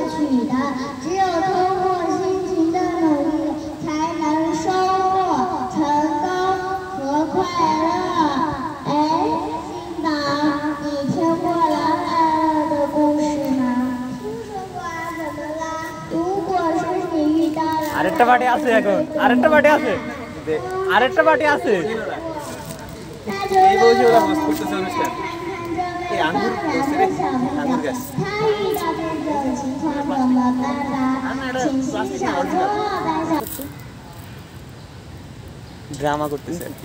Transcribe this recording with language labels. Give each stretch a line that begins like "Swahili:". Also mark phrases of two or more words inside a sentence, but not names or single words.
Chinese: 你的，只有通过辛勤的努力，才能收获成功和快乐。哎，新宝，你听过狼来了的故事吗？听说过啊，怎么啦？如果是你遇到了，
Bangla: আরেকটা পার্টি আছে এখন, আরেকটা পার্টি আছে, আরেকটা পার্টি আছে। এই বসে ওরা মাছ করতেছে অনুষ্ঠান। এই আঙ্গুর গাছ রে, আঙ্গুর গাছ। ড্রামা করতেছে।